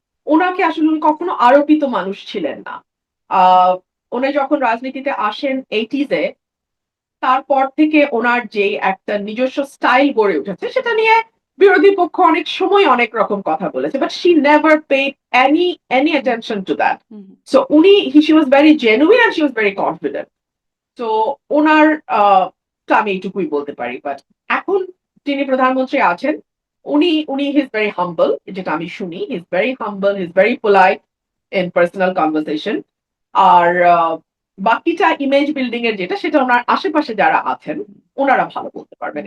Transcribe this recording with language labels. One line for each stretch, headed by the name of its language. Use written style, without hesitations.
Bangla: উনাকে আসলে উনি কখনো আরোপিত মানুষ ছিলেন না। আ উনি যখন রাজনীতিতে আসেন 80s এ তারপর থেকে উনার যে একটা নিজস্ব স্টাইল গড়ে উঠেছে সেটা নিয়ে বিরোধী পক্ষ অনেক সময় অনেক রকম কথা বলেছে।
English: But she never paid any attention to that.
Bangla: Hmm, hmm.
English: So she was very genuine and she was very confident.
Bangla: তো উনার আ টা আমি এইটুকুই বলতে পারি। বাট এখন যিনি প্রধানমন্ত্রী আছেন, উনি
English: he is very humble
Bangla: যেটা আমি শুনি।
English: He is very humble, he is very polite in personal conversation.
Bangla: আর বাকিটা ইমেজ বিল্ডিং এর যেটা সেটা উনার আশেপাশে যারা আছেন, উনারা ভালো বলতে পারবেন।